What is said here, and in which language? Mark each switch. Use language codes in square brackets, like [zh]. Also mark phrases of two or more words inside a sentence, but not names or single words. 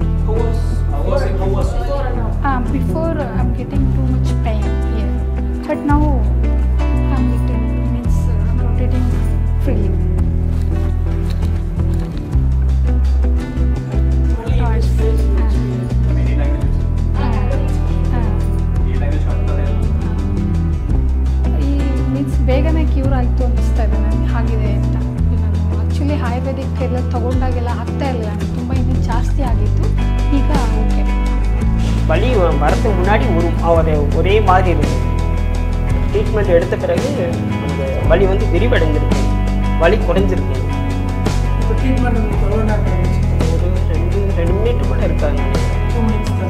[en] Before I'm getting too much pain here, but now I'm getting I'm rotating freely. [kn] Means ಬೇಗನೆ ಕ್ಯೂರ್ ಆಯಿತು ಅನಿಸ್ತಾ ಇದೆ ನನಗೆ ಆಗಿದೆ ಅಂತ. ನಾನು ಆ್ಯಕ್ಚುಲಿ ಆಯುರ್ವೇದಿಕ್ ಎಲ್ಲ ತೊಗೊಂಡಾಗೆಲ್ಲ ಆಗ್ತಾ ಇರಲಿಲ್ಲ, ತುಂಬ ಇನ್ನೂ ಜಾಸ್ತಿ ಆಗಿತ್ತು. ಈಗ ಓಕೆ. [ta] வலி வரதுக்கு முன்னாடி ஒரே மாதிரி இருந்தது. ட்ரீட்மெண்ட் எடுத்த பிறகு அந்த வலி வந்து விரிவடைஞ்சிருக்கு, வலி குறைஞ்சிருக்கு. இப்போ ட்ரீட்மெண்ட் ஒரு 2 மினிட் கூட இருக்காங்க. 2 minutes தான்.